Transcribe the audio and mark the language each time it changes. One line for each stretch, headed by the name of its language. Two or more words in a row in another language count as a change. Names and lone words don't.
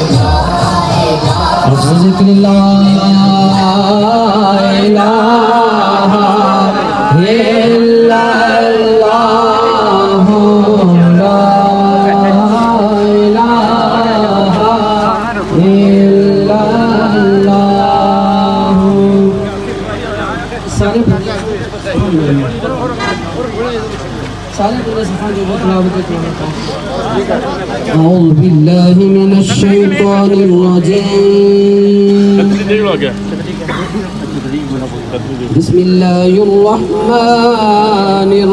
Arabic: ذکر لا الہ الا اللہ لا الہ الا اللہ سارے أعوذ بالله من الشيطان الرجيم بسم الله الرحمن